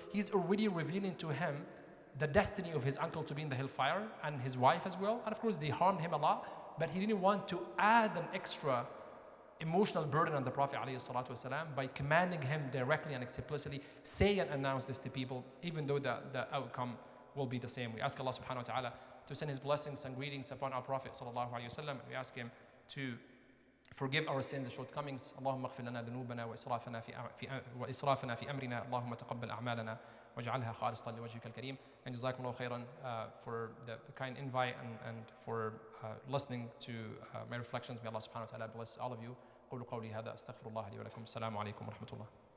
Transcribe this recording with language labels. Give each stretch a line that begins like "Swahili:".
English: He's already revealing to him the destiny of his uncle to be in the hellfire, and his wife as well. And of course, they harmed him a lot, but he didn't want to add an extra emotional burden on the Prophet ﷺ by commanding him directly and explicitly, say and announce this to people, even though the outcome will be the same. We ask Allah subhanahu wa ta'ala to send his blessings and greetings upon our Prophet ﷺ. We ask him to forgive our sins and shortcomings.
Arabic: اللهم اغفر لنا ذنوبنا وإسرافنا في أمرنا. اللهم تقبل أعمالنا واجعلها خالصة لوجهك الكريم.
English: And
Arabic: جزاكم الله خيرا
English: for the kind invite and for listening to my reflections. May Allah subhanahu wa ta'ala bless all of you.
Arabic: قولوا قولي هذا أستغفر الله لي ولكم. السلام عليكم ورحمة الله.